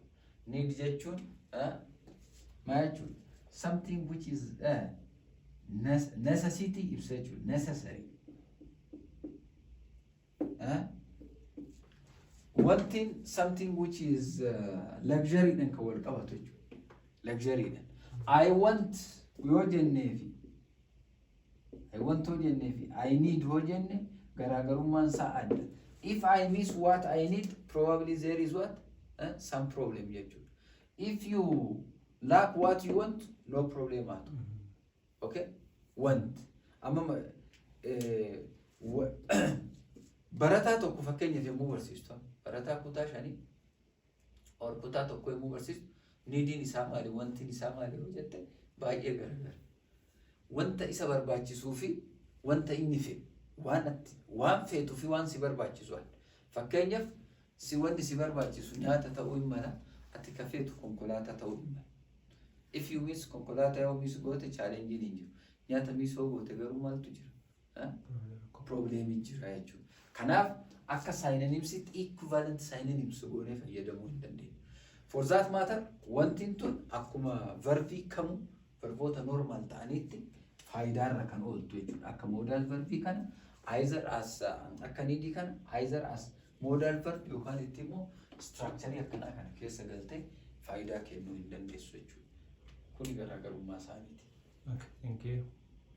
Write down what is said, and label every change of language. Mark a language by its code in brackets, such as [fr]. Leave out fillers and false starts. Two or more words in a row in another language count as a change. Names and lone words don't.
[en] Need [om] jechuun maal [en] something which is necessity [om] ibsa jechuudha. [en] Necessary. One thing, something which is luxury then [om] ka wal qabatu jechuudha. [en] Luxury then. I want [om] yoo jenneefi [en] I want [om] hoo jenneefi [en] I need [om] hoo jenne garaagarummaan isaa adda. [en] If I miss what I need, probably there is what? Some problem jechuudha. If you lack what you want, no problem at all. Okay? Want. [om] Amma barataa tokko fakkeenyaaf yommuu barsiistu barataa kutaa 5 or kutaa tokko yommuu barsiistu niidiin isaa maali wantiin isaa maali yoo jette baay'ee garagara. Wanta isa barbaachisuu fi wanta inni fedhu waan feetuu fi waan si barbaachisu. Fakkeenyaaf si wanti si barbaachisu nyaata ta'uu hin mala ati ka feetu konkolaataa ta'uu hin mala. [en] If you miss [om] konkolaataa yoo miss goote challenge hin jiru. Nyaata miss yoo goote garuu maaltu jira? Problem jira jechuudha. Kanaaf akka [en] synonyms equivalent synonyms [om] goonee fayyadamuu hin dandeenyu. [en] For that matter, [om] wantiin tun akkuma verbii kamu verboota normal ta'anitti faayidaarra kan ooltu jechuudha. Akka modal verbii kana [en] either as [om] akka needii kana [en] either as modal verb [om] yookaan itti immoo structure akkanaa kana keessa galtee faayidaa kennuu hin dandeessu jechuudha. Kuni garaagarummaa isaaniiti. [en] Okay, thank you.